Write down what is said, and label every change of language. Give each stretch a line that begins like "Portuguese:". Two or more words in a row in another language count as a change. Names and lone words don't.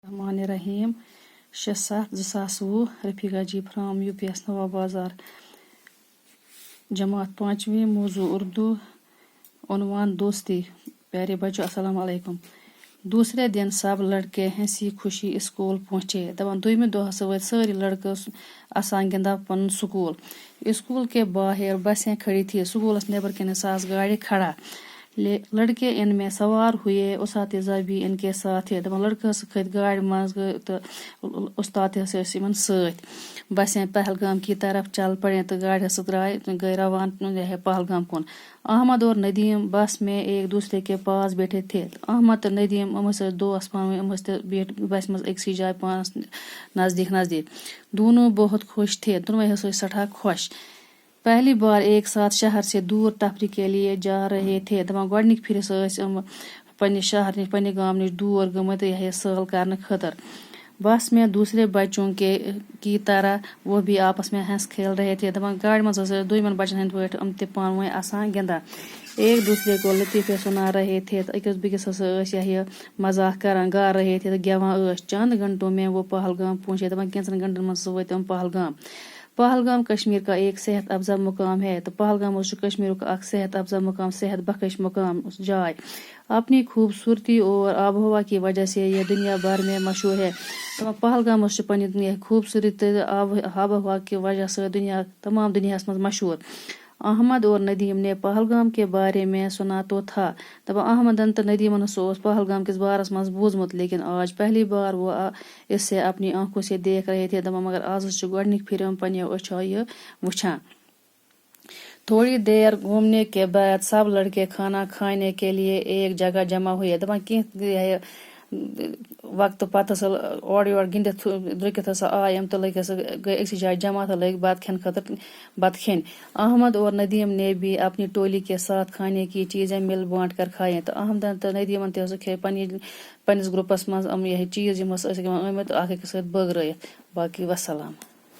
Urdu: الرحمن الرحیم 6/7/2020 رفیقہ جی فرام UPS نوا بازار جماعت 5ویں موضوع اردو عنوان دوستی پیارے بچوں السلام علیکم دوسرے دن سب لڑکے ہنسی خوشی اسکول پہنچے
Kashmiri: دپان دویمہ دۄہس وٲتۍ سٲری لڑکہٕ آسان گِنٛدان پنُن سکوٗل
Urdu: اسکول کے باہر بسیں کھڑی تھی
Kashmiri: سکولس نیبر کنس آس گاڑِ کھڑا
Urdu: لڑکے ان میں سوار ہوئے اساتذہ بھی ان کے ساتھ تھے
Kashmiri: دپان لڑکہٕ کھٔتۍ گاڑِ منٛز تہٕ استاد تہِ ٲسۍ یِمن سۭتۍ
Urdu: بسیں پہلگام کی طرف چل پڑیں تو
Kashmiri: گاڑِ ہسا درائے گئے روان پہلگام کن
Urdu: احمد اور ندیم بس میں ایک دوسرے کے پاس بیٹھے تھے
Kashmiri: احمد تو ندیم ٲسۍ دوس پانہٕ ؤنۍ ٲسۍ تہِ بیٖٹھ بسہِ منٛز أکسٕے جایہِ پانس نزدیٖک نزدیٖک
Urdu: دونوں بہت خوش تھے
Kashmiri: دونوے ٲسۍ سٹھا خوش
Urdu: پہلی بار ایک ساتھ شہر سے دور تفریح کے لیے جا رہے تھے
Kashmiri: دپان گۄڈنِکۍ پھِرِ ٲسۍ یِم پننہِ شہر نِش پننہِ گام نِش دوٗر گٔمٕتۍ سٲل کرنہٕ خٲطرٕ
Urdu: بس میں دوسرے بچوں کی طرح وہ بھی آپس میں ہنس کھیل رہے تھے
Kashmiri: دپان گاڑِ منٛز ٲسۍ دویمن بچن ہٕنٛدۍ پٲٹھۍ یِم تہِ پانہٕ ؤنۍ آسان گِنٛدان
Urdu: ایک دوسرے کو لطیفے سنا رہے تھے
Kashmiri: أکِس بیٚکِس ہسا ٲسۍ یہِ مزاق کران
Urdu: گا رہے تھے
Kashmiri: تہٕ گٮ۪وان ٲسۍ
Urdu: چند گھنٹوں میں وہ پہلگام پہنچے
Kashmiri: دپان کینٛژن گھنٹن منٛز ہسا وٲتۍ تِم پہلگام
Urdu: کشمیر کا ایک صحت افزا مقام ہے
Kashmiri: تو پہلگام چھُ کشمیٖرُک اکھ صحت افزا مقام صحت بخش مقام جاے
Urdu: اپنی خوبصورتی اور آب و ہوا کی وجہ سے یہ دنیا بھر میں مشہور ہے
Kashmiri: پہلگام چھُ پننہِ خوبصورتی تہٕ آب و ہوا کی وجہ سۭتۍ تمام دنیاہس منٛز مشہور
Urdu: احمد اور ندیم نے پہلگام کے بارے میں سنا تو تھا
Kashmiri: دپان احمدن تہٕ ندیمن ہسا اوس پہلگام کِس بارس منٛز بوٗزمُت
Urdu: لیکن آج پہلی بار وہ اس سے اپنی آنکھوں سے دیکھ رہے تھے
Kashmiri: دپان مگر آز چھُ گۄڈنِکۍ پھِرِ پننیو أچھو یہِ وٕچھان
Urdu: تھوڑی دیر گھومنے کے بعد سب لڑکے کھانا کھانے کے لیے ایک جگہ جمع ہوئے
Kashmiri: دپان کینٛہہ وقتہٕ پتہٕ ہسا اورٕ یورٕ گِنٛدِتھ درٛوٚکِتھ ہسا آے یِم تہٕ لٔگۍ ہسا گٔے أکسٕے جایہِ جمع تہٕ لٔگۍ بتہٕ کھٮ۪نہٕ خٲطرٕ بتہٕ کھٮ۪نہِ
Urdu: احمد اور ندیم نے بھی اپنی ٹولی کے ساتھ کھانے کی چیزیں مل بانٹ کر کھائیں
Kashmiri: تہٕ احمدن تہٕ ندیمن تہِ ہسا کھے پننِس گروپس منٛز یِم چیٖز یِم ہسا ٲسۍ آمٕتۍ اکھ أکِس سۭتۍ بٲگرٲیِتھ باقٕے وسلام